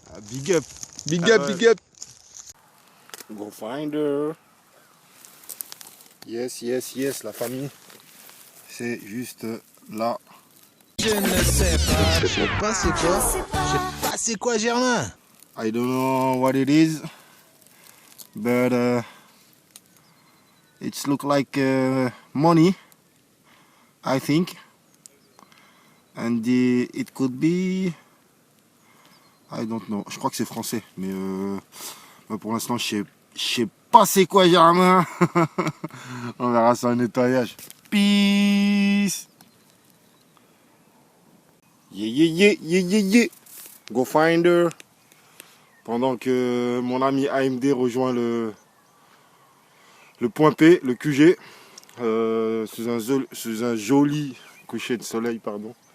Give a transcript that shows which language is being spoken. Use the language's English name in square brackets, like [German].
[English] Big up. Big up, big up. [French] Go finder. Yes, la famille. C'est juste là. Je ne sais pas. Je sais pas c'est quoi. Je sais pas c'est quoi, Germain. [English] I don't know what it is, but it's look like money, I think, and it could be, I don't know. [French] Je crois que c'est français, mais pour l'instant je sais pas c'est quoi Germain. On verra ça au nettoyage. Peace. Yeah. Go finder. Pendant que mon ami AMD rejoint le point P, le QG, sous un joli coucher de soleil, pardon.